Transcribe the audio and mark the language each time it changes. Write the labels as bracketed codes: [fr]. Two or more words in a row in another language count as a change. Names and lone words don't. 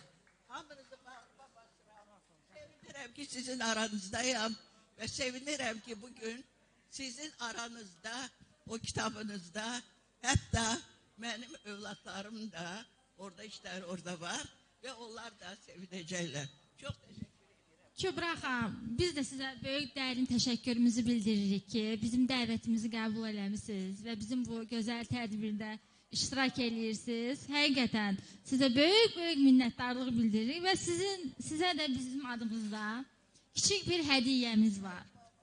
[az] Hamınızı sevinirəm ki sizin aranızdayım [tr] ve sevinirəm ki bugün sizin aranızda, o kitabınızda, hatta benim evlatlarım da orada işler orada var ve onlar da sevinecekler. Çok teşekkür ederim. [az] Kübra xanım, biz də sizə böyük dərin təşəkkürümüzü bildiririk ki, bizim dəvətimizi qəbul eləmisiniz və bizim bu gözəl tədbirdə iştirak edirsiniz. Həqiqətən sizə böyük minnətdarlıq bildiririk və sizə də bizim adımızda kiçik bir hədiyyəmiz var.